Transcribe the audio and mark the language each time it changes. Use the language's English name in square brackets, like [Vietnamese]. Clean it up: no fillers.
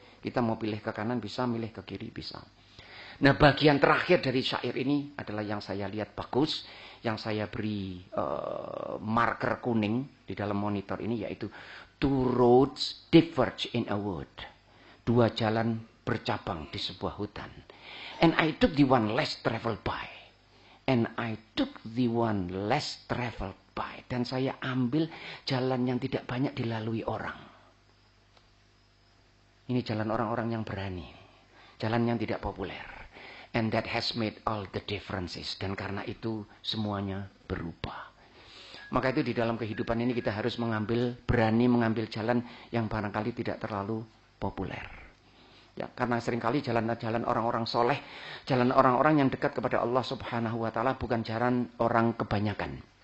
[Indonesian] Kita mau pilih ke kanan bisa, milih ke kiri bisa. Nah, bagian terakhir dari syair ini adalah yang saya lihat bagus, yang saya beri marker kuning di dalam monitor ini, yaitu [English] two roads diverge in a wood. [Indonesian] Dua jalan bercabang di sebuah hutan. [English] And I took the one less traveled by. And I took the one less traveled by. [Indonesian] Dan saya ambil jalan yang tidak banyak dilalui orang. Ini jalan orang-orang yang berani. Jalan yang tidak populer. [English] And that has made all the differences. [Indonesian] Dan karena itu semuanya berubah. Maka itu di dalam kehidupan ini kita harus berani mengambil jalan yang barangkali tidak terlalu populer. Ya, karena seringkali jalan-jalan orang-orang soleh, jalan orang-orang yang dekat kepada Allah Subhanahu wa Ta'ala bukan jalan orang kebanyakan.